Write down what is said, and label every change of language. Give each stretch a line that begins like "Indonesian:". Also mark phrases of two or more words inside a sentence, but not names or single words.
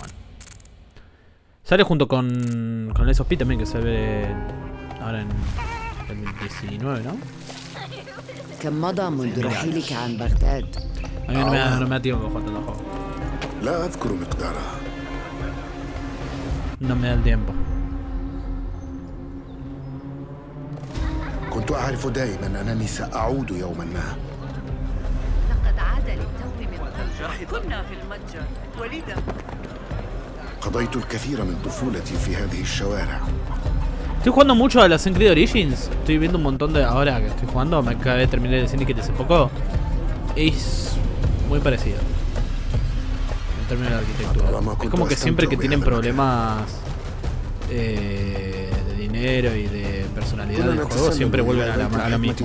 Spanish: Sale junto con el SOP también, que se ve ahora en el 19, ¿no? A mí no me da tiempo para jugar tanto juego. No me da el tiempo.
Arabic: كنت أعرف دائما أنني سأعود يوما ما. لقد عاد للتو من كنا في المتجر وليدا. قضيت الكثير من طفولتي في هذه الشوارع.
Spanish: Estoy jugando mucho a Assassin's Creed Origins. Estoy viendo un montón de. Ahora que estoy jugando, me acabé de terminar el Syndicate hace poco. Es muy parecido en términos de arquitectura. Es como que siempre que tienen problemas de dinero y de personalidad del juego, siempre vuelven a lo mismo.